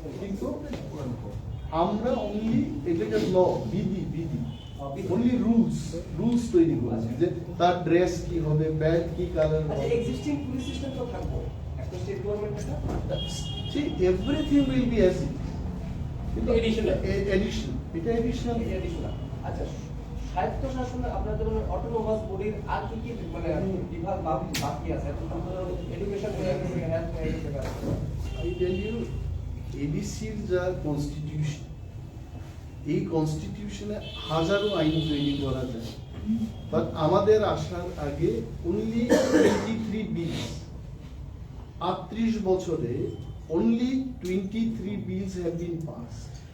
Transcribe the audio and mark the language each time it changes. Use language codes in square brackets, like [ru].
[bn] কিন্তু আমরা অনলি এটাকে ল, বিধি অনলি রুলস তৈরি করেছি যে তার ড্রেস কি হবে, ব্যাল্ট কি কালার হবে। আচ্ছা, এক্সিস্টিং পুলিশ সিস্টেম তো থাকবে একটা স্টেট গভর্নমেন্ট এটা। [en] See, everything will be as it. Additional. [bn] এটা additional. আচ্ছা, স্বায়ত্ত শাসনে আপনাদের অটোনোমাস বডির আর কি মানে বিভাগ বাকি আছে? Education, health, [en] I tell you, [bn] ADCর যা কনস্টিটিউশন, এই কনস্টিটিউশনে হাজারো আইন তৈরি করা যায়, বাট আমাদের আসার আগে অনলি 23 বিলস, 38 বছরে [en] Only 23 bills have been passed.